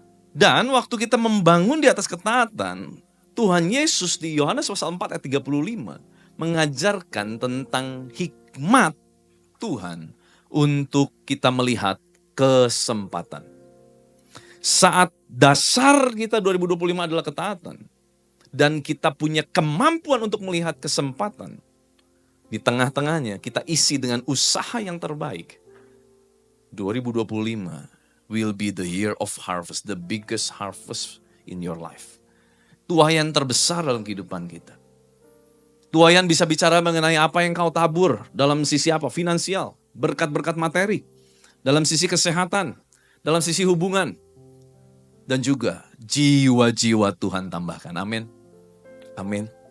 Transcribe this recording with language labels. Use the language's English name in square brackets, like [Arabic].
[Indonesian] Dan waktu kita membangun di atas ketaatan, Tuhan Yesus di Yohanes pasal 4 ayat 35 mengajarkan tentang hikmat Tuhan untuk kita melihat kesempatan. Saat dasar kita 2025 adalah ketaatan, dan kita punya kemampuan untuk melihat kesempatan, di tengah-tengahnya kita isi dengan usaha yang terbaik. [English] 2025 will be the year of harvest, the biggest harvest in your life. [Indonesian] Tuaian terbesar dalam kehidupan kita. Tuaian bisa bicara mengenai apa yang kau tabur dalam sisi apa? Finansial, berkat-berkat materi, dalam sisi kesehatan, dalam sisi hubungan, dan juga jiwa-jiwa Tuhan tambahkan. Amin. Amin.